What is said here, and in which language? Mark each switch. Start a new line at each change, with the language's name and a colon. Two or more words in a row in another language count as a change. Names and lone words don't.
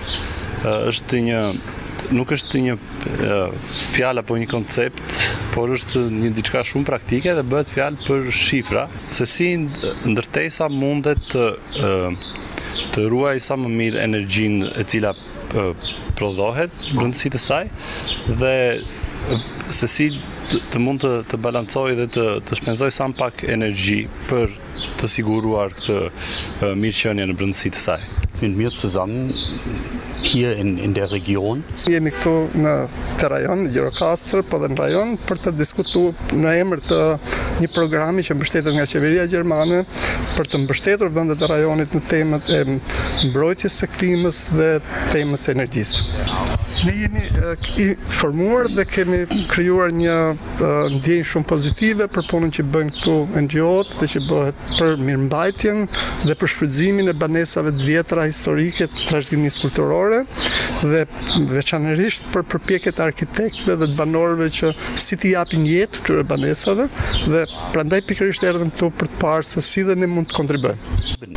Albanian: nuk është një fjalë apo një koncept, por është një diçka shumë praktike dhe bëhet fjalë për shifra, se si ndërtesa mundet të ruaj sa më mirë energjinë e cila prodhohet brendësi të saj dhe se si të mund të balancoj dhe të shpenzoj sa më pak energji për të siguruar këtë mirëqenie në brendësi të saj.
German: Mit mir zusammen hier in der Region.
Albanian: Jemi këtu në rajon, në Gjirokastër, po dhe në rajon, për të diskutuar në emër të një programi që mbështetet nga qeveria gjermane për të mbështetur vendet e rajonit në temat e mbrojtjes së klimës dhe temës së energjisë. Ne jemi i formuar dhe kemi krijuar një ndjenjë shumë pozitive për punën që bëjnë këtu NGO-t dhe që bëhet për mirëmbajtjen dhe për shfrytëzimin e banesave të vjetra historike të trashëgimisë kulturore dhe veçanërisht për përpjekjet e arkitektëve dhe të banorëve që si t'i japin jetë këtyre banesave dhe prandaj pikërisht erdhëm këtu për të parë se si dhe ne mund të kontribuojmë.